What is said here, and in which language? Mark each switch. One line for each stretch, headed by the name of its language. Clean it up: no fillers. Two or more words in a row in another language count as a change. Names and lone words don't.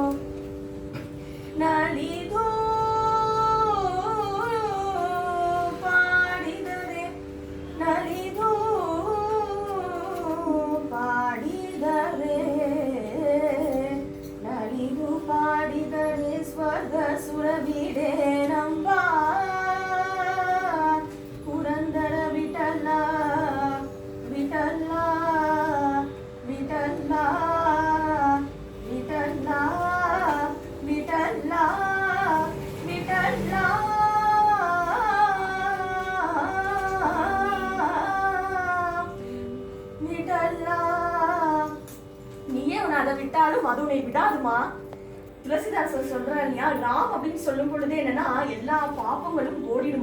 Kannada: ನಲಿದು ಪಾಡಿದರೆ ನಲಿದು ಪಾಡಿದರೆ ನಲಿದು ಪಾಡಿದರೆ ಸ್ವರ್ಗ ಸುರವಿಡೆ ನಂಬ ಪುರಂದರ ವಿಠಲ ವಿಠಲ ವಿಠಲ ವಿಠಲ ವಿಠಲ ವಿಠಲ
Tamil: விடல நீயே உன்னை அதை விட்டாலும் அது உன்னை விடாதுமா. துளசிதாசர் சொல்றாரு இல்லையா, ராம் அப்படின்னு சொல்லும் பொழுது என்னன்னா எல்லா பாப்பங்களும் ஓடிடுமா.